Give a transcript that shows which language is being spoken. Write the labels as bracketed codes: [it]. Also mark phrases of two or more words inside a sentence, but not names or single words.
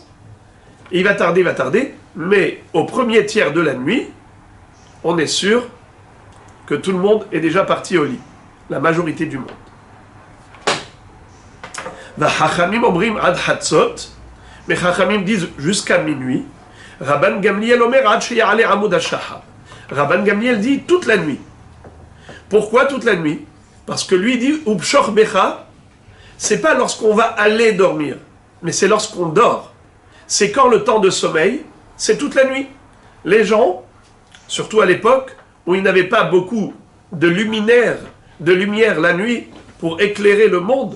[fr] Il va tarder, mais au premier tiers de la nuit, on est sûr que tout le monde est déjà parti au lit. La majorité du monde. [he] חכמים אומרים עד חצות, [fr] mais Chachamim disent jusqu'à minuit. [he] רבן גמליאל אומר עד שיעלה עמוד השחר. [fr] Rabban Gamliel dit toute la nuit. Pourquoi toute la nuit? Parce que lui dit [he] ובשכבך, [fr] c'est pas lorsqu'on va aller dormir, mais c'est lorsqu'on dort. C'est quand le temps de sommeil, c'est toute la nuit. Les gens, surtout à l'époque où il n'avait pas beaucoup de luminaires, de lumière la nuit pour éclairer le monde.